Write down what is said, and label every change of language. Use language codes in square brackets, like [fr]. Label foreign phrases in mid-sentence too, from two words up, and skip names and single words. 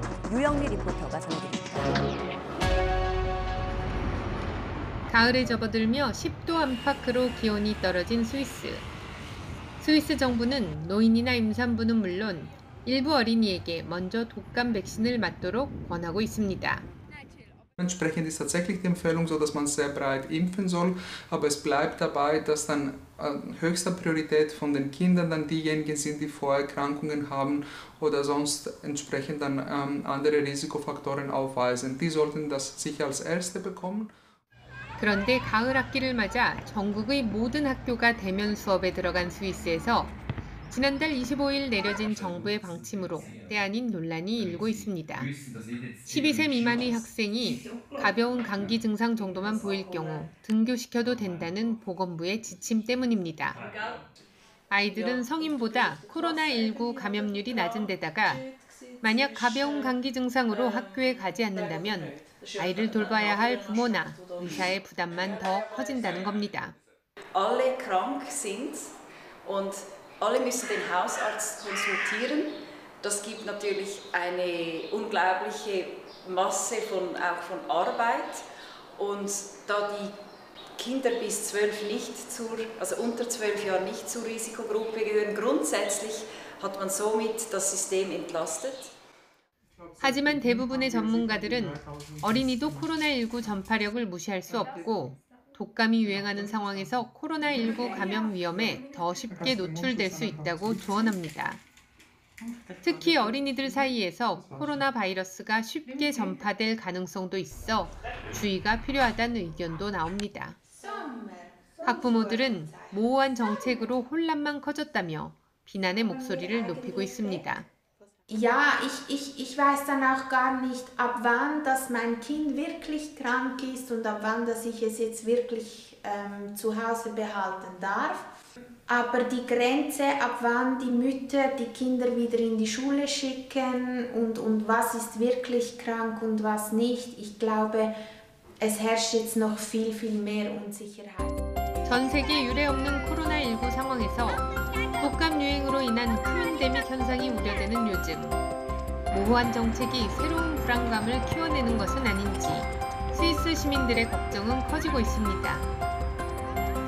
[ko] 유영미 리포터가 전해드립니다. 가을에 접어들며 10도 안팎으로 기온이 떨어진 스위스. 스위스 정부는 노인이나 임산부는 물론 일부 어린이에게 먼저 독감 백신을 맞도록 권하고 있습니다. [de] Entsprechend ist tatsächlich die Empfehlung so, dass man sehr breit impfen soll, aber es bleibt dabei, dass dann höchster Priorität von den Kindern dann diejenigen sind, die Vorerkrankungen haben oder sonst entsprechend dann andere Risikofaktoren aufweisen. Die sollten das sicher als Erste bekommen. [ko] 그런데 가을 학기를 맞아 전국의 모든 학교가 대면 수업에 들어간 스위스에서 지난달 25일 내려진 정부의 방침으로 때 아닌 논란이 일고 있습니다. 12세 미만의 학생이 가벼운 감기 증상 정도만 보일 경우 등교시켜도 된다는 보건부의 지침 때문입니다. 아이들은 성인보다 코로나19 감염률이 낮은 데다가 만약 가벼운 감기 증상으로 학교에 가지 않는다면 아이를 돌봐야 할 부모나 의사의 부담만 더 커진다는 겁니다. [de] Alle krank sind und alle müssen den Hausarzt konsultieren. Das gibt natürlich eine unglaubliche Masse auch von Arbeit. Und da die Kinder bis 12 also unter 12 Jahren nicht zur Risikogruppe gehören, grundsätzlich hat man somit das System entlastet. [ko] 하지만 대부분의 전문가들은 어린이도 코로나19 전파력을 무시할 수 없고 독감이 유행하는 상황에서 코로나19 감염 위험에 더 쉽게 노출될 수 있다고 조언합니다. 특히 어린이들 사이에서 코로나 바이러스가 쉽게 전파될 가능성도 있어 주의가 필요하다는 의견도 나옵니다. 학부모들은 모호한 정책으로 혼란만 커졌다며 비난의 목소리를 높이고 있습니다. [de] Ja, ich weiß dann auch gar nicht, ab wann dass mein Kind wirklich krank ist und ab wann dass ich es jetzt wirklich zu Hause behalten darf. Aber die Grenze, ab wann die Mütter die Kinder wieder in die Schule schicken und was ist wirklich krank und was nicht, ich glaube, es herrscht jetzt noch viel mehr Unsicherheit. [ko] 전 세계 유례 없는 코로나19 상황에서 독감 유행으로 인한 트윈데믹 현상이 우려되는 요즘, 모호한 정책이 새로운 불안감을 키워내는 것은 아닌지 스위스 시민들의 걱정은 커지고 있습니다.